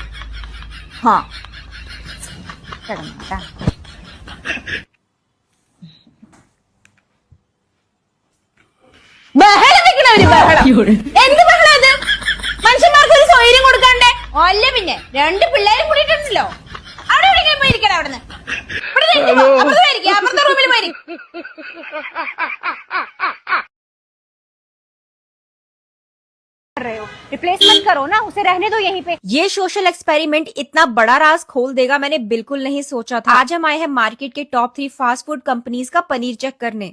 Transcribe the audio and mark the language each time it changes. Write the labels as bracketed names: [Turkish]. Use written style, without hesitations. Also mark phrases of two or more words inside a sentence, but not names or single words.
[Malayalam] ഹാ കിടന്നോട്ടാ. എന്ത് ബഹളം ഇത്? മനുഷ്യന്മാർക്ക് ഒരു സൗകര്യം കൊടുക്കണ്ടേ? അല്ല പിന്നെ 2 പിള്ളേരും കൂടിയിട്ടുണ്ടല്ലോ. അവിടെ എവിടെയെങ്കിലും പോയിരിക്കണം. അവിടുന്ന് അപ്പുറത്തെ പോയിരിക്കും, അപ്പുറത്തെ റൂമിൽ പോയിരിക്കും. [Hindi] रिप्लेसमेंट करो ना, उसे रहने दो यहीं पे। ये [English] social experiment [Hindi] इतना बड़ा राज खोल देगा मैंने बिल्कुल नहीं सोचा था। आज हम आए हैं मार्केट के टॉप 3 [English] fast food companies [Hindi] का पनीर चेक करने।